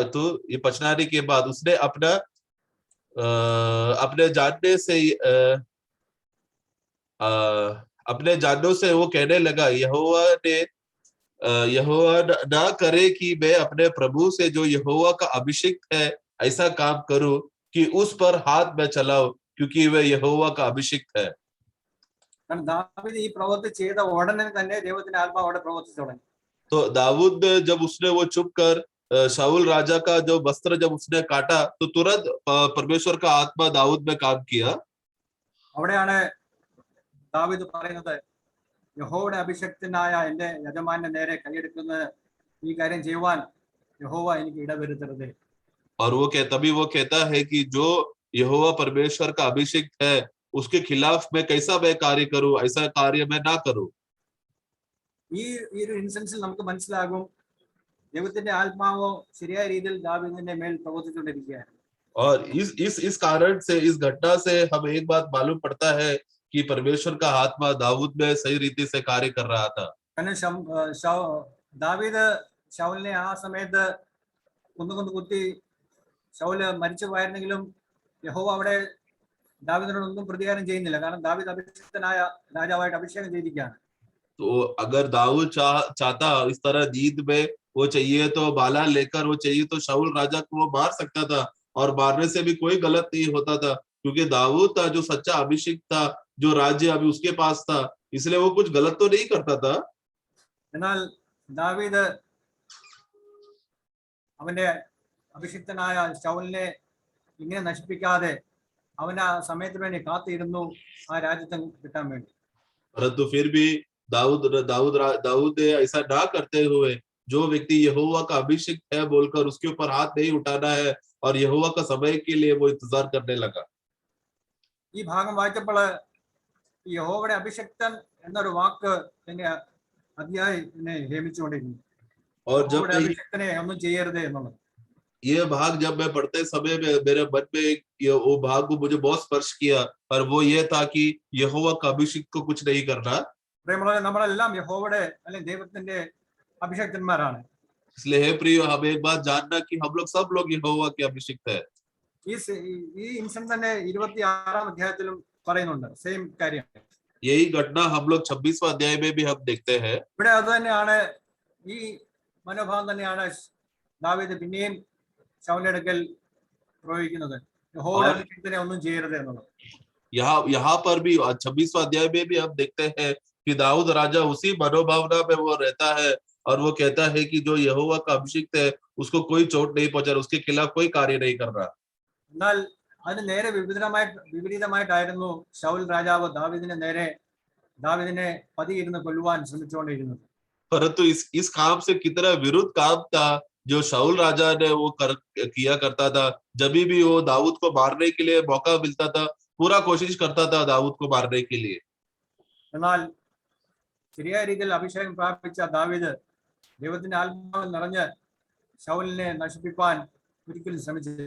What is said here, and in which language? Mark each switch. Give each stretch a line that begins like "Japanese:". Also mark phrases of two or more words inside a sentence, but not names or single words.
Hindi: तो ये पछताने के बाद उसने अपने जानों से वो कहने लगा, यहोवा ना करे कि मैं अपने प्रभु से जो यहोवा का अभिषिक्त है ऐसा काम करूं कि उस पर हाथ में चलाओ, क्योंकि वह यहोवा का अभिषिक्त है।
Malayalam: ദാവീദ് ഈ പ്രവൃത്തി ചെയ്ത ഉടനെ തന്നെ ദൈവത്തിന്റെ ആത്മാവ് അവിടെ പ്രവർത്തിച്ചു തുടങ്ങി.
Hindi: तो दाऊद जब उसने वो चुप कर शाऊल राजा का जो वस्त्र जब उसने काटा तो तुरंत परमेश्वर का आत्मा दाऊद में काम किया।
Malayalam: അവിടെയാണ് ദാവീദ് പറയുന്നത്, യഹോവയുടെ അഭിഷിക്തനായ എന്റെ യജമാന്റെ നേരെ കൈയെടുക്കുന്ന ഈ കാര്യം ചെയ്യുവാൻ യഹോവ എനിക്ക് ഇടവരുത്തരുത്.
Hindi: और तभी वो कहता है कि जो यहोवा परमेश्वर का अभिषिक्त है उसके खिलाफ मैं कैसा मैं कार्य करूं, ऐसा कार्य मैं ना करूं।
Malayalam: ഈ ഒരു ഇൻസിഡൻസിൽ നമുക്ക് മനസ്സിലാകും ദൈവത്തിന്റെ ആത്മാവ് ശരിയായ രീതിയിൽ ദാവീദിന്റെ മേൽ പ്രവർത്തിച്ചുകൊണ്ടിരിക്കുകയാണ്.
Hindi: और इस कारण से, इस घटना से हमें एक बात मालूम पड़ता है कि परमेश्वर का आत्मा दाऊद में सही रीति से कार्य कर रहा था।
Malayalam: ദാവീദ് ശൗലിനെ ആ സമയത്ത് കുത്തി ശൗല് മരിച്ചു പോയിരുന്നെങ്കിലും യഹോവ അവിടെ ദാവീദിനോട് ഒന്നും പ്രതികാരം ചെയ്യുന്നില്ല. കാരണം ദാവീദ് അഭിഷിക്തനായ രാജാവായിട്ട് അഭിഷേകം ചെയ്തിരിക്കുകയാണ്.
Hindi: तो अगर दाऊद चाहता इस तरह जीत में वो चाहिए तो बाला लेकर वो चाहिए तो शाऊल राजा को वो मार सकता था, और मारने से भी कोई गलत नहीं होता था, क्योंकि दाऊद था जो सच्चा अभिषेक था, जो राज्य अभी उसके पास था, इसलिए वो कुछ गलत तो नहीं करता था।
Malayalam: എന്നാൽ ദാവീദ് അവന്റെ അഭിഷിക്തനായ ശൗലിനെ ഇങ്ങനെ നശിപ്പിക്കാതെ അവൻ ആ സമയത്തിന് വേണ്ടി കാത്തിരുന്നു, ആ രാജ്യത്തെ കിട്ടാൻ വേണ്ടി.
Hindi: परंतु फिर भी दाऊद ने ऐसा ना करते हुए, जो व्यक्ति यहोवा का अभिषेक है बोलकर उसके ऊपर हाथ नहीं उठाना है और यहोवा का समय के लिए वो इंतजार करने लगा।
Malayalam: ഈ ഭാഗം വായിച്ചപ്പോൾ ഈ യഹോവയുടെ അഭിഷിക്തൻ എന്നൊരു വാക്ക് എന്നെ അതിയായി എന്നെ ഹേമിച്ചുകൊണ്ടിരുന്നു.
Hindi: और जब
Malayalam: യഹോവയുടെ
Hindi: मैं
Malayalam: അഭിഷിക്തനെ ഒന്നും ചെയ്യരുത് എന്നുള്ളത്.
Hindi: ये भाग जब मैं पढ़ते समय में मेरे मन में वो भाग को मुझे बहुत स्पर्श किया, और वो ये था कि यहोवा का अभिषिक्त को कुछ नहीं करना।
Malayalam: പ്രിയമുള്ളവരെ, നമ്മളെല്ലാം യഹോവയുടെ അല്ലെങ്കിൽ ദൈവത്തിന്റെ അഭിഷിക്തന്മാരാണ്.
Hindi: इसलिए हे प्रियो, हम एक बात जानना कि हम लोग सब लोग यहोवा के अभिषिक्त है।
Malayalam: ഈ ഇൻസിഡന്റ് തന്നെ 26-ാം അധ്യായത്തിലും പറയുന്നുണ്ട് സെയിം കാര്യം.
Hindi: यही घटना हम लोग 26वां अध्याय में भी हम देखते हैं।
Malayalam: ഇവിടെ അത് തന്നെയാണ്, ഈ മനോഭാവം തന്നെയാണ് ദാവീദ് പിന്നെയും ശൗലിന്റെ അടുക്കൽ പ്രയോഗിക്കുന്നത്. യഹോവയുടെ അഭിഷിക്തനെ ഒന്നും ചെയ്യരുത് എന്നുള്ളത്.
Hindi: यहाँ पर भी 26वां अध्याय में भी हम देखते हैं कि दाऊद राजा उसी मनोभावना में वो रहता है, और वो कहता है कि जो यहोवा का अभिषिक्त है उसको कोई चोट नहीं पहुंचा, उसके खिलाफ कोई कार्य नहीं कर रहा।
Malayalam: എന്നാൽ അതിന് നേരെ വിപരീതമായിട്ടായിരുന്നു ശൗൽ രാജാവ് ദാവീദിനെ പതിയിരുന്ന് കൊല്ലുവാൻ ശ്രമിച്ചുകൊണ്ടിരുന്നത്.
Hindi: परंतु इस काम से कितना विरुद्ध काम था जो शाऊल राजा ने वो किया करता था। जब भी वो दाऊद को मारने के लिए मौका मिलता था, पूरा कोशिश करता था दाऊद को मारने के लिए।
Malayalam: എന്നാൽ ശരിയായ രീതിയിൽ അഭിഷേകം പ്രാപിച്ച ദാവീദ് ദൈവത്തിന്റെ ആത്മാവിൽ നിറഞ്ഞ് ശൗലിനെ നശിപ്പിക്കാൻ ഒരിക്കലും ശ്രമിച്ചില്ല.